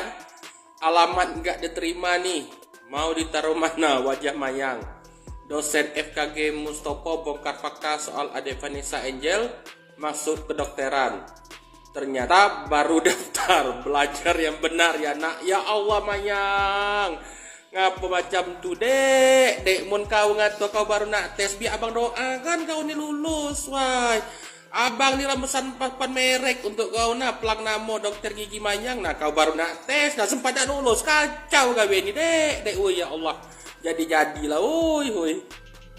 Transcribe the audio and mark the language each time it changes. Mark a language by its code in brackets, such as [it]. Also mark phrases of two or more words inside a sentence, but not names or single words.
[id] Alamat nggak diterima nih. Mau ditaruh mana wajah Mayang? Dosen FKG Mustopo bongkar fakta soal Ade Vanessa Angel masuk kedokteran. Ternyata baru daftar, belajar yang benar ya nak. [ar] Ya Allah [mui] Mayang, ngapa macam tu dek? Dek mun kau ngato kau baru nak tes, biar abang doakan kau ni lulus. Wah, abang ni ramesan papan merek untuk kau nak pelang namo dokter gigi Mayang. Nah kau baru nak tes, nah sempat nak lulus, kacau kau ni dek. Dek, oh [ar] ya Allah, [mui] jadi-jadilah, oi.